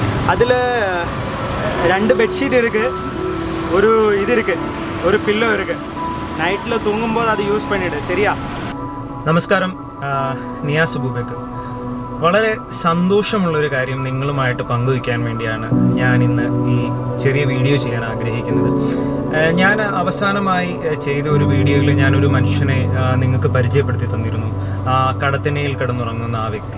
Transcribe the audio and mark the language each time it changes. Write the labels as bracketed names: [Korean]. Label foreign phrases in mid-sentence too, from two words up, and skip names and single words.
[Tamil] அதில் 2 பெட்ஷீட் இருக்குது, ஒரு இது இருக்குது, ஒரு பில்லோ இருக்குது. நைட்டில் தூங்கும்போது அது யூஸ் பண்ணிவிடு, சரியா? [Malayalam] നമസ്കാരം, നിയാസ് അബൂബക്കർ. വളരെ സന്തോഷമുള്ളൊരു കാര്യം നിങ്ങളുമായിട്ട് പങ്കുവയ്ക്കാൻ വേണ്ടിയാണ് ഞാൻ ഇന്ന് ഈ ചെറിയ വീഡിയോ ചെയ്യാൻ ആഗ്രഹിക്കുന്നത്. ഞാൻ അവസാനമായി ചെയ്ത ഒരു വീഡിയോയിൽ ഞാനൊരു മനുഷ്യനെ നിങ്ങൾക്ക് പരിചയപ്പെടുത്തി തന്നിരുന്നു, കടത്തിണയിൽ കിടന്നുറങ്ങുന്ന ആ വ്യക്തി.